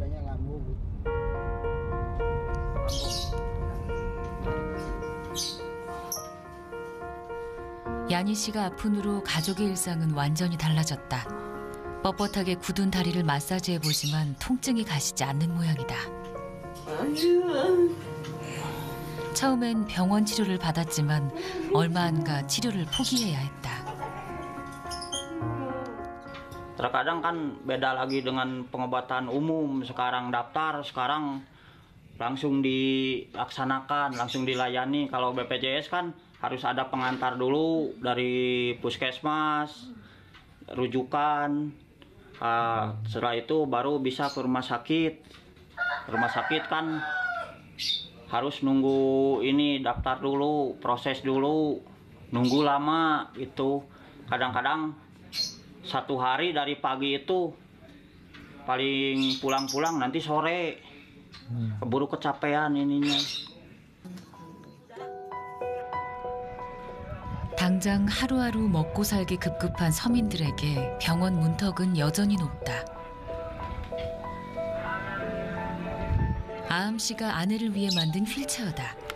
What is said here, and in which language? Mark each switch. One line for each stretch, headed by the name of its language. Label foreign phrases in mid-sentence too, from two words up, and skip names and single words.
Korean: 야니 씨가 아픈 후로 가족의 일상은 완전히 달라졌다. 뻣뻣하게 굳은 다리를 마사지해보지만 통증이 가시지 않는 모양이다. 처음엔 병원 치료를 받았지만 얼마 안 가 치료를 포기해야 했다.
Indonesian: Terkadang kan beda lagi dengan pengobatan umum. Sekarang daftar, sekarang langsung dilaksanakan, langsung dilayani. Kalau BPJS kan harus ada pengantar dulu dari puskesmas, rujukan. Setelah itu baru bisa ke rumah sakit. Rumah sakit kan harus nunggu ini, daftar dulu, proses dulu, nunggu lama gitu. Kadang-kadang 1 hari dari pagi itu paling pulang-pulang nanti sore, keburu kecapean ininya.
Korean: 당장 하루하루 먹고 살기 급급한 서민들에게 병원 문턱은 여전히 높다. 아암 씨가 아내를 위해 만든 휠체어다.